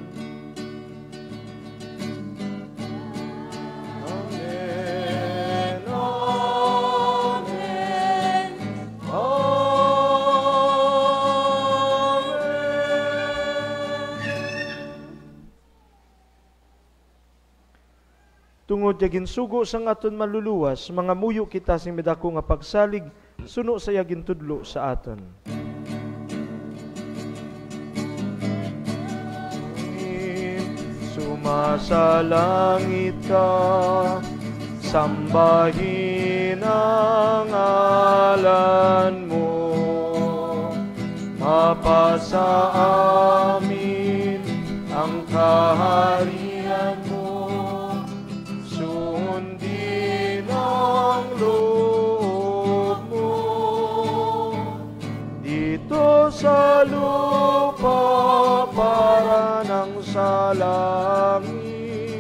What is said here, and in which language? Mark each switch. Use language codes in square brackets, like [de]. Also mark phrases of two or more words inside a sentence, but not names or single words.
[hil] Amen, amen, tungod yagin sugo sang aton maluluwas, mga muyo kita sing medako nga pagsalig, suno sa yagin tudlo sa aton. [tl] Sumasa langit ka, sambahin ang ngalan mo, mapasa amin ang kaharian mo, sa lupa para nang sa langit.